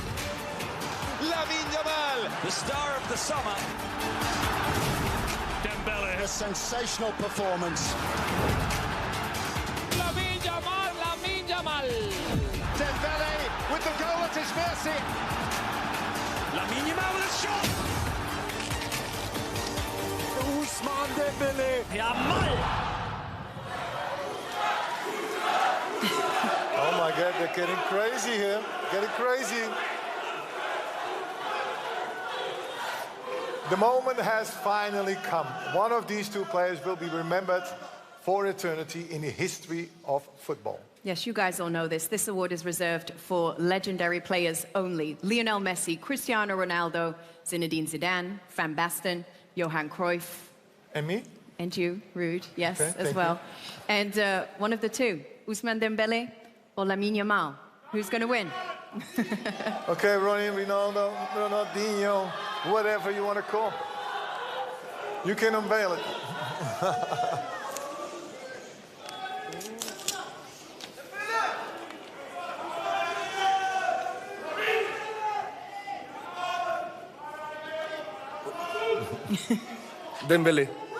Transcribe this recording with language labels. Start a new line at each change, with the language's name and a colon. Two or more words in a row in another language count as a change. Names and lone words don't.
English: Lamine Yamal, the star of the summer. Dembélé. A sensational performance. Lamine Yamal, Lamine Yamal. Dembélé with the goal at his mercy. Lamine Yamal with a shot. Ousmane Dembélé. Yamal. Oh my God, they're getting crazy here. Getting crazy. The moment has finally come. One of these 2 players will be remembered for eternity in the history of football. Yes, you guys all know this. This award is reserved for legendary players only. Lionel Messi, Cristiano Ronaldo, Zinedine Zidane, Van Basten, Johan Cruyff. And me? And you, Ruud, yes, Okay, as well. And one of the 2, Ousmane Dembélé or Lamine Yamal. Who's going to win? Okay, Ronnie, Ronaldo, Ronaldinho, whatever you want to call. You can unveil it. Dembélé.